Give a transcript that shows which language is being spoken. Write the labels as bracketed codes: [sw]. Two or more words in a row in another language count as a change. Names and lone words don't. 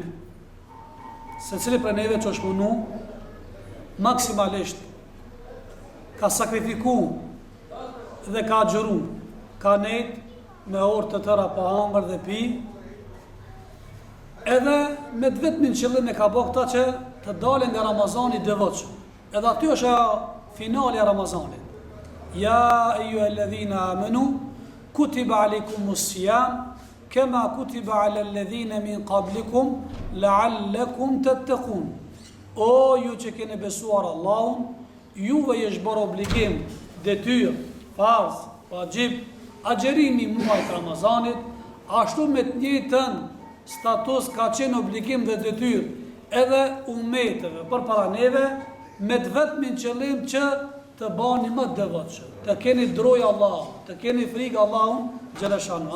[sq] Secili prej neve që është punu maksimalisht ka sakrifiku dhe ka agjëru, ka nejt me orë të tëra pa hangër dhe pi, edhe me të vetmin qëllim e ka bo këta që të dalin nga Ramazani devotshëm. Edhe aty është finali e Ramazanit. [ar] يا أيها الذين آمنوا كتب عليكم الصيام كما كتب على الذين من قبلكم لعلكم تتقون. [sq] O ju që keni besuar Allahun, juve është bërë obligim, detyrë, farz, vajib, agjerimi muajit Ramazanit, ashtu me të njëjtën status ka qenë obligim dhe detyrë edhe ummeteve përpara neve, me të vetmin qëllim që të bani më devotshëm, të keni drojë Allahut, të keni frikë Allahun xhaleshanu.